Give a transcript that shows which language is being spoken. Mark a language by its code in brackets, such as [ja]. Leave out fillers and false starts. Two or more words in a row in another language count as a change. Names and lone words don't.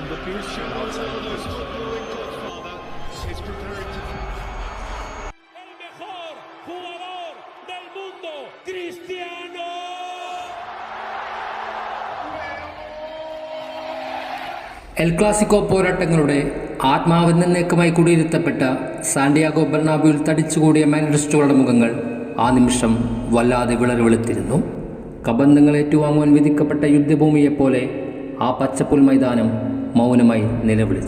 [en] Cristiano Ronaldo, footballing godfather, is preparing to. [es] El mejor jugador del mundo, Cristiano. [ml] എൽ ക്ലാസിക്കോ പോരാട്ടങ്ങളുടെ ആത്മാവെന്നേക്കുമായി കുടിയിരുത്തപ്പെട്ട സാന്റിയാഗോ ബെർണാബ്യൂവിൽ തടിച്ചുകൂടിയ മാൻഡ്രിസ്റ്റുകളുടെ മുഖങ്ങൾ ആ നിമിഷം വല്ലാതെ വിളറിവെളുത്തിരുന്നു. കബന്ധങ്ങൾ ഏറ്റുവാങ്ങുവാൻ വിധിക്കപ്പെട്ട യുദ്ധഭൂമിയെപ്പോലെ ആ പച്ചപ്പുൽ മൈതാനം മൗനമായി നിലവിളിച്ചു.